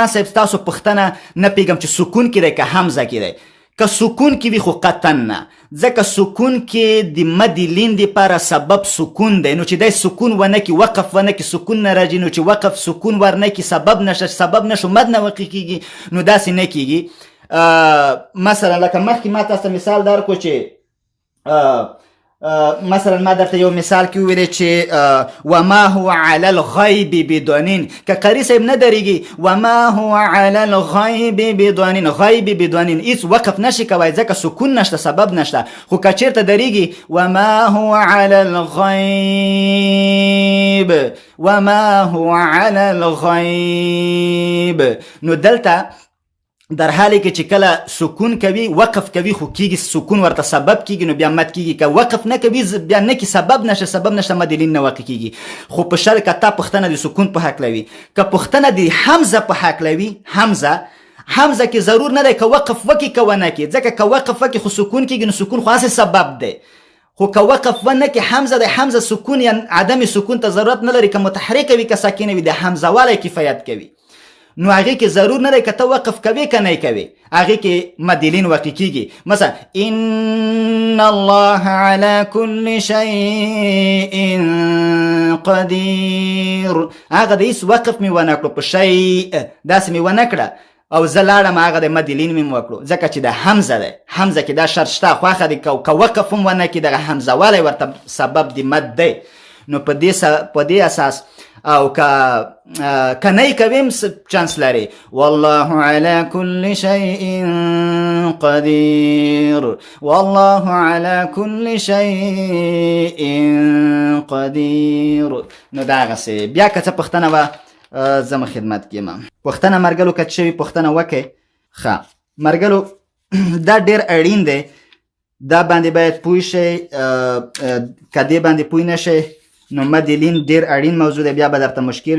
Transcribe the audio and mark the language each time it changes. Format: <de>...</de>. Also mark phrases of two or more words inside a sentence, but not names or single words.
<ps>صاحب تاسو پوښتنه نه پوهېږم چې سکون کې دی که حمزه کې دی که سکون کې وي خو قطعا نه ځکه سکون کې د مد لین دپاره سبب سکون دی نو چې دی سکون ونه کړي وقف ونه کړي سکون نه راځي نو چې وقف سکون ورنه کړي سبب نشو مد نه وقع کېږي نو داسې نه کېږي مثلا لکه مخکې ما تاسو مثال درکړو چې مثلا ما درته یو مثال کې وویلی چې</ps> <ar>وما هو علی الغیب بدونین</ar> <ps>که قاري صاحب نه درېږي</ps> <ar>وما هو علی الغیب بدونین غیب بدونین</ar> <ps>هېڅ وقف نشي کوی ځکه سکون نشته سبب نشته خو که چېرته درېږي</ps> <ar>وما هو علی</ar> <ps>الغیب نو دلته</ps> <fa>در حالی که</fa> <ps>چې کله سکون کوي وقف کوي خو کېږي سکون ورته سبب کېږي نو بیا مد کېږي که وقف نه کوي بیا نه کې سبب نشته مدلین نه واقع کېږي خو په شرط که تا پوښتنه د سکون په هکله وي که پوښتنه د حمزه په هکله وي حمزه کې ضرور نه دی که وقف وکړي که ونه کړي ځکه که وقف وکړي خو سکون کېږي نو سکون خو هسې سبب دی خو که وقف ونه کړي حمزه د حمزه سکون یا عدم سکون ته ضرورت نه لري که متحرکه وي که ساکنه وي د حمزه والی کفایت کوي نو هغې کې ضرور نه دی که ته وقف کوي که نه کوي هغې کې مدلین واقع کېږي مثلا</ps> <ar>ان الله على كل شيء</ar> <ps>قدير هغه د هېڅ وقف مې ونه کړو په شی داسې مې ونه کړه او زه لاړم هغه د مدلین مې وکړو ځکه چې د حمزه دی حمزه کې دا شرط شته خوښه دی که وقف هم ونه کړي دغه حمزه والی ورته سبب د مد دی نو په دې اساس او که نه کوي هم چانس لري</ps> <ar>والله على كل شيء قدير والله على كل شيء</ar> <ps>قدير نو دغسې بیا که څه پوښتنه وه زه خدمت کې یم پوښتنه مرګلو که څه شوي پوښتنه وکړئ ښه مرګلو دا ډیر اړین دی، دا باندې باید پوه شئ. که دې باندې پوه نه شئ نو مدلین ډیر اړین موضوع دی، بیا به درته مشکل وي.</ps>